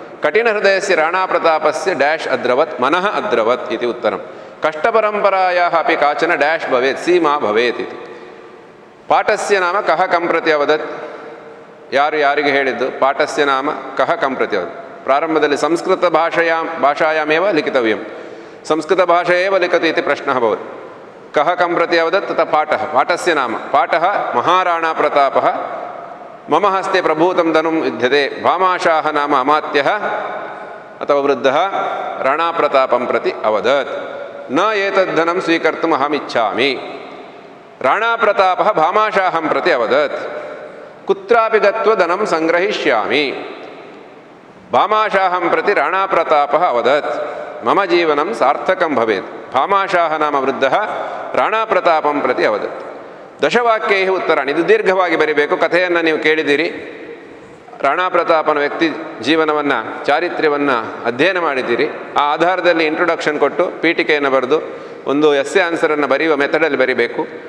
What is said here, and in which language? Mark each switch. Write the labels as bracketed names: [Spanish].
[Sanskrit] ಕಠಿಣಹೃದಯಸ್ಯ ರಾಣಾಪ್ರತಾಪಸ್ಯ dash ಅದ್ರವತ್ ಮನಃ ಅದ್ರವತ್ ಇತಿ ಉತ್ತರಂ. ಕಷ್ಟಪರಂಪರಾಯಾಃ ಅಪಿ ಕಾಚನ ಡ್ಯಾಶ್ ಭವೇತ್ ಸೀಮಾ ಭವೇತ್ ಇತಿ. ಪಾಠಸ್ಯ ನಾಮ ಕಹ ಕಂ ಪ್ರತಿ ಅವದತ್. [Kannada] ಯಾರು ಯಾರಿಗೆ ಹೇಳಿದ್ದು? [Sanskrit] ಪಾಠಸ್ಯ ನಾಮ ಕಹ ಕಂ ಪ್ರತಿ ಅವದತ್. [Kannada] ಪ್ರಾರಂಭದಲ್ಲಿ [Sanskrit] ಸಂಸ್ಕೃತ ಭಾಷಾಯಾಮೇವ ಲಿಖಿತವ್ಯಂ. संस्कृतभाषा एव लिखतु इति प्रश्नः भवति। कः कं प्रति अवदत् तथा पाठः, पाठस्य नाम पाठः महाराणाप्रतापः मम हस्ते प्रभूतं धनुं युध्यते भामाशाह नाम अमात्यः अथवा वृद्धः राणाप्रतापं प्रति अवदत् न एतद्धनं स्वीकर्तुम् अहमिच्छामि। राणाप्रतापः भामाशाहं प्रति अवदत् कुत्रापि गत्वा धनं सङ्ग्रहिष्यामि। भामाशाहं प्रति राणाप्रतापः अवदत् मम जीवनं सार्थकं भवेत्। भामाशाह नाम वृद्धः ರಾಣಾಪ್ರತಾಪಂ ಪ್ರತಿ ಅವದತ್। ದಶವಾಕ್ಯೈ ಉತ್ತರಾಣಿ, [Kannada] ಇದು ದೀರ್ಘವಾಗಿ ಬರೀಬೇಕು. ಕಥೆಯನ್ನು ನೀವು ಕೇಳಿದ್ದೀರಿ. ರಾಣಾಪ್ರತಾಪನ ವ್ಯಕ್ತಿ ಜೀವನವನ್ನು ಚಾರಿತ್ರ್ಯವನ್ನು ಅಧ್ಯಯನ ಮಾಡಿದ್ದೀರಿ. ಆ ಆಧಾರದಲ್ಲಿ ಇಂಟ್ರೊಡಕ್ಷನ್ ಕೊಟ್ಟು ಪೀಠಿಕೆಯನ್ನು ಬರೆದು ಒಂದು ಎಸ್ಸೆ ಆನ್ಸರನ್ನು ಬರೆಯುವ ಮೆಥಡಲ್ಲಿ ಬರೀಬೇಕು.